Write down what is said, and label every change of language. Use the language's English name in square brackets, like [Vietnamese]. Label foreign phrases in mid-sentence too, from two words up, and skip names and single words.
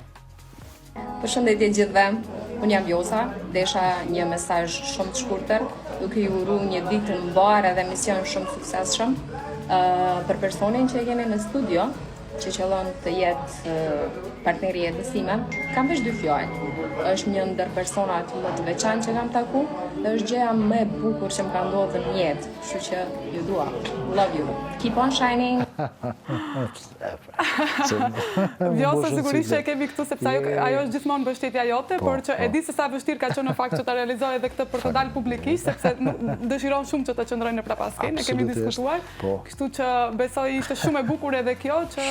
[Albanian] Përshëndetje gjithëve, unë jam Vjosa, desha një mesazh shumë të shkurtër, duke ju uru një ditë të mbar edhe mision shumë suksesshëm për personin që e kemi në studio, që qëllon të jetë partneri e jetësime, kam veç dy fjallë. Është një ndër personat më të veçantë që kam taku, dhe është gjëja më e bukur që më ka ndodhur në jetë, kështu që ju dua. [English] Love you. Keep on shining. [Albanian] Vjosa sigurisht që e kemi këtu sepse ajo është gjithmonë mbështetja jote, por që e di se sa vështirë ka qenë në fakt që ta realizoj edhe këtë për të dalë publikisht, sepse dëshiron shumë që të qëndrojnë në prapaskenë, e kemi diskutuar. Kështu që besoj ishte shumë e bukur edhe kjo që